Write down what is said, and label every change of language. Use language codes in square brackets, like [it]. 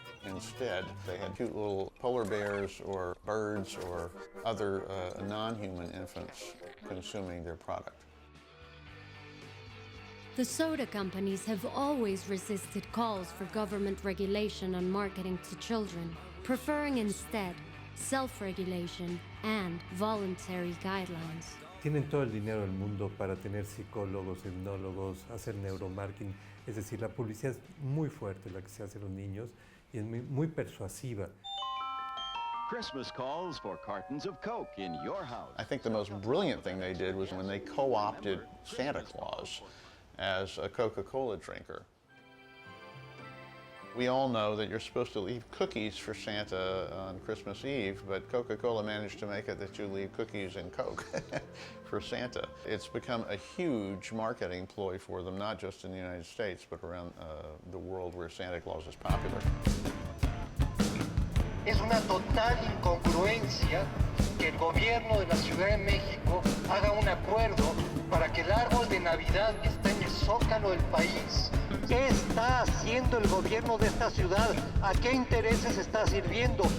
[en] Instead, they had cute little polar bears or birds or other non-human infants consuming their product. The soda companies have always resisted calls for government regulation on marketing to children, preferring instead self-regulation and voluntary guidelines. [es] Tienen todo el dinero del mundo para tener psicólogos, etnólogos, hacer neuromarketing. Es decir, la publicidad es muy fuerte, la que se hace a los niños, y es muy persuasiva. [en] Christmas calls for cartons of Coke in your house. I think the most brilliant thing they did was when they co-opted Santa Claus as a Coca-Cola drinker. We all know that you're supposed to leave cookies for Santa on Christmas Eve, but Coca-Cola managed to make it that you leave cookies and Coke for Santa. It's become a huge marketing ploy for them, not just in the United States, but around the world where Santa Claus is popular. [es] Es una total incongruencia que el gobierno de la Ciudad de México haga un acuerdo para que el árbol de Navidad que está en el zócalo del país. ¿Qué está haciendo el gobierno de esta ciudad? ¿A qué intereses está sirviendo?